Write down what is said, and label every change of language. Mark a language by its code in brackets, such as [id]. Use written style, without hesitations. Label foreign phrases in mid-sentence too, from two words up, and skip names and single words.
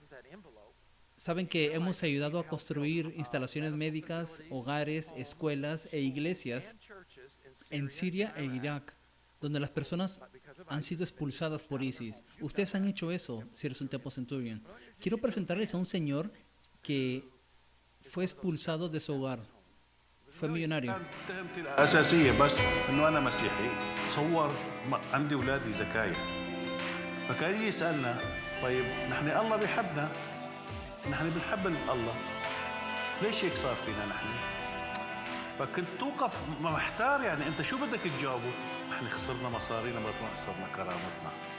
[es] Saben que hemos ayudado a construir instalaciones médicas, hogares, escuelas e iglesias en Siria e Irak, donde las personas han sido expulsadas por ISIS. Ustedes han hecho eso, si eres un Temple Centurion. Quiero presentarles a un señor que fue expulsado de su hogar. Fue millonario. [ar] أساسية بس إنه أنا مسيحي تصور عندي أولادي زكايا فكان يجي يسألنا طيب نحن الله بيحبنا نحن بنحب الله ليش هيك صار فينا نحن فكنت توقف محتار يعني أنت شو بدك تجاوبه نحن خسرنا مصارينا ما خسرنا كرامتنا